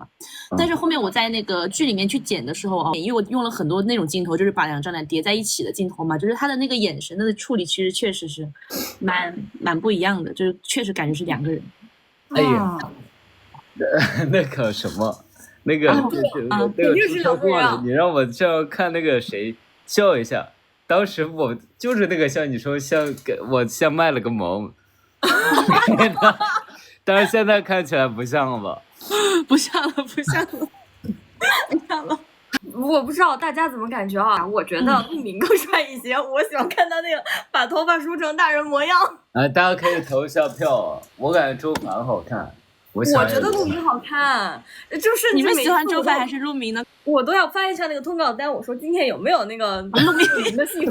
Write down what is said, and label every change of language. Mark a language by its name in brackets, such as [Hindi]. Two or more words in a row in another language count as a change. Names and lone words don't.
[Chinese] 但是後面我在那個劇裡面去剪的時候，因為我用了很多那種鏡頭，就是把兩張臉疊在一起的鏡頭嘛，就是他的那個眼神的處理其實確實是蠻不一樣的，就是確實感覺是兩個人。哎呀，那個什麼，那個就是說過了，你讓我這樣看那個誰笑一下，當時我就是那個像你說像賣了個萌。但是現在看起來不像了吧？不像了。我不知道大家怎麼感覺啊？我覺得陸明更帥一些，我喜歡看他那個把頭髮梳成大人模樣。大家可以投一下票啊！我感覺周凡好看。我覺得陸明好看，就是你們喜歡周凡還是陸明呢？我都要翻一下那個通告單，我說今天有沒有那個陸明的戲份？